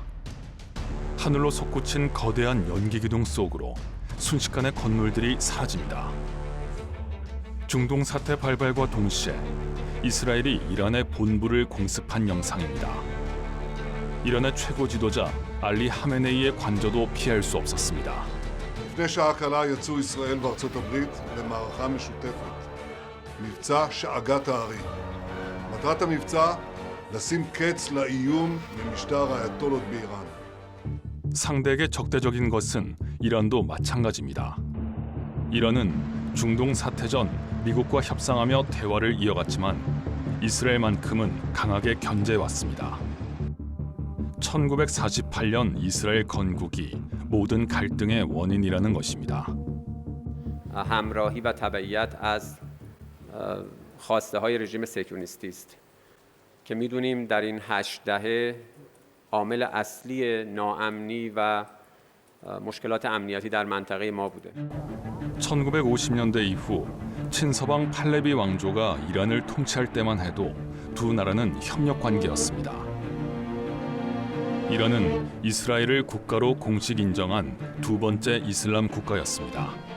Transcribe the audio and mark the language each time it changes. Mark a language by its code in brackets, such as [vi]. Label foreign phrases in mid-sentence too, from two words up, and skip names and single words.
[ko] 하늘로 솟구친 거대한 연기 기둥 속으로 순식간에 건물들이 사라집니다. 중동 사태 발발과 동시에 이스라엘이 이란의 본부를 공습한 영상입니다. 이란의 최고 지도자 알리 하메네이의 관저도 피할 수 없었습니다. [he] לפני שעה קלה יצאו ישראל וארצות הברית למערכה משותפת. מבצע שאגת הארי. מטרת המבצע לשים קץ לאיום ממשטר האייתולות באיראן. [ko] 상대에게 적대적인 것은 이란도 마찬가지입니다. 이란은 중동 사태 전 미국과 협상하며 대화를 이어갔지만 이스라엘만큼은 강하게 견제해왔습니다. 1948년 이스라엘 건국이 모든 갈등의 원인이라는 것입니다. [fa] همراهی و تبعیت از خواسته های رژیم صهیونیستی است که میدونیم در این 8 دهه عامل اصلی ناامنی و مشکلات امنیتی در منطقه ما بوده. [ko] 1950년대 이후 친서방 팔레비 왕조가 이란을 통치할 때만 해도 두 나라는 협력 관계였습니다. 이란은 이스라엘을 국가로 공식 인정한 두 번째 이슬람 국가였습니다.